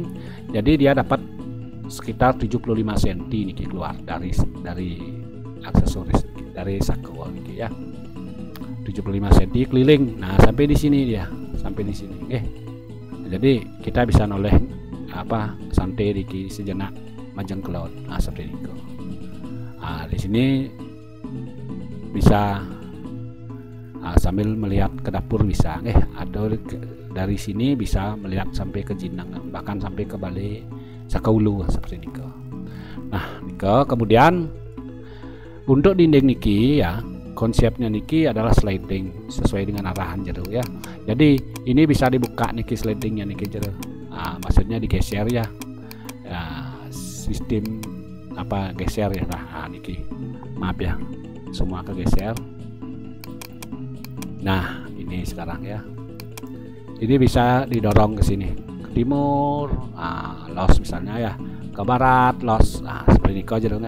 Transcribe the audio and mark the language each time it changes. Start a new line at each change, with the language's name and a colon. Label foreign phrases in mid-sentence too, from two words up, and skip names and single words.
Indonesian: Jadi dia dapat sekitar 75 cm niki keluar dari aksesoris dari saku niki ya. 75 cm keliling. Nah, sampai di sini dia, sampai di sini. Oke. Jadi kita bisa noleh apa santai niki sejenak
Balinese: majeng kelot.
Indonesian: Nah, seperti itu. Nah, di sini bisa sambil melihat ke dapur bisa atau dari sini bisa melihat sampai ke Jineng, bahkan sampai ke Balai Sakaulu seperti ini. Nah, kemudian untuk dinding niki ya, konsepnya niki adalah sliding sesuai dengan arahan jero ya. Jadi ini bisa dibuka niki slidingnya
Balinese: niki jero.
Indonesian: Nah, maksudnya digeser ya. Sistem apa geser ya. Nah, niki. Maaf ya. Semua kegeser. Nah, ini sekarang ya. Ini bisa didorong ke sini. Timur, los misalnya ya, ke barat los, seperti ini aja dong ya.